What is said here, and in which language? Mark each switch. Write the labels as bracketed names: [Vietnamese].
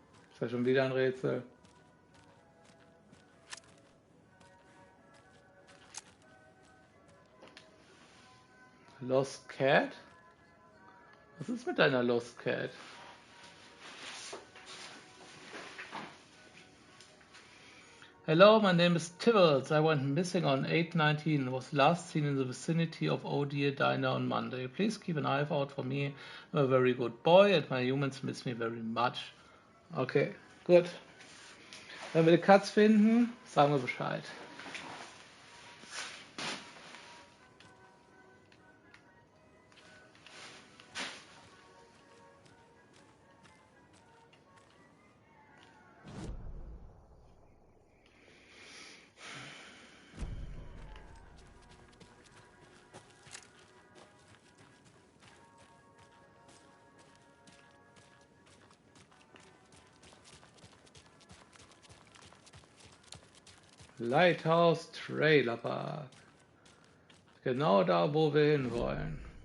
[German] Ist ja schon wieder ein Rätsel. [English] Lost Cat? [German] Was ist mit deiner Lust, Cat? [English] Hello, my name is Tibbles. I went missing on 8/19. Was last seen in the vicinity of O'Dear Diner on Monday. Please keep an eye out for me. I'm a very good boy and my humans miss me very much. [German] Okay, gut. Wenn wir die Katz finden, sagen wir Bescheid. [English] Lighthouse Trailer Park. [German] Genau da, wo wir hinwollen.